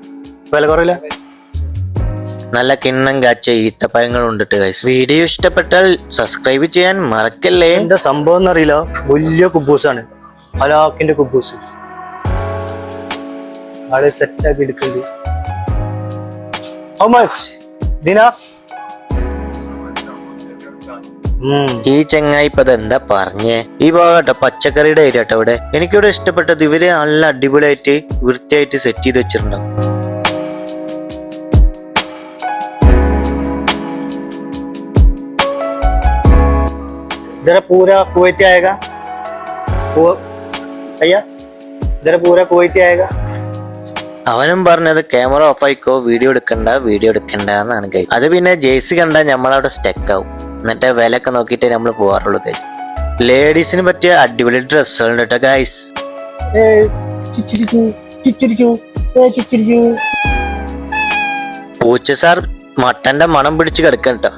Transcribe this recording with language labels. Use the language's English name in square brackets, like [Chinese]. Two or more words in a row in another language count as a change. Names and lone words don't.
[Malayalam] നല്ല കിണ്ണം കാച്ച ഈത്തപ്പഴങ്ങൾ ഉണ്ടിട്ട് ഗൈസ്. വീഡിയോ ഇഷ്ടപ്പെട്ടാൽ സബ്സ്ക്രൈബ് ചെയ്യാൻ മറക്കല്ലേ. എന്താ സംഭവം എന്നറിയില്ല, വലിയ കുബൂസാണ്, ഹലാക്കിന്റെ കുബൂസ്. ആള് സെറ്റാക്കി എടുക്കുന്നുണ്ട്. [English] How much? [Malayalam] ദിനാ? ഈ ചെങ്ങായി ഇപ്പൊ എന്താ പറഞ്ഞേ? ഈ ഭാഗട്ടോ പച്ചക്കറിയുടെ ഏരിയ കേട്ടോ ഇവിടെ. എനിക്കിവിടെ ഇഷ്ടപ്പെട്ടത് ഇവര് നല്ല അടിപൊളിയായിട്ട് വൃത്തിയായിട്ട് സെറ്റ് ചെയ്ത് വെച്ചിട്ടുണ്ടാവും. [Hindi] इधर पूरा कुवैती आएगा भैया, इधर पूरा कुवैती आएगा. [Malayalam] അവനും പറഞ്ഞത് ക്യാമറ ഓഫ് ആയിക്കോ, വീഡിയോ എടുക്കണ്ട എന്നാണ് ഗൈസ്. അത് പിന്നെ ജേഴ്സി കണ്ടാൽ നമ്മളവിടെ സ്റ്റക്ക് ആവും. എന്നിട്ട് വിലയൊക്കെ നോക്കിയിട്ടേ നമ്മൾ പോവാറുള്ളൂ ഗൈസ്. ലേഡീസിന് പറ്റിയ അടിപൊളി ഡ്രസ്സുകളുണ്ട് കേട്ടോ ഗൈസ്. പൂച്ച സാർ മട്ടന്റെ മണം പിടിച്ച് കിടക്കണം കേട്ടോ.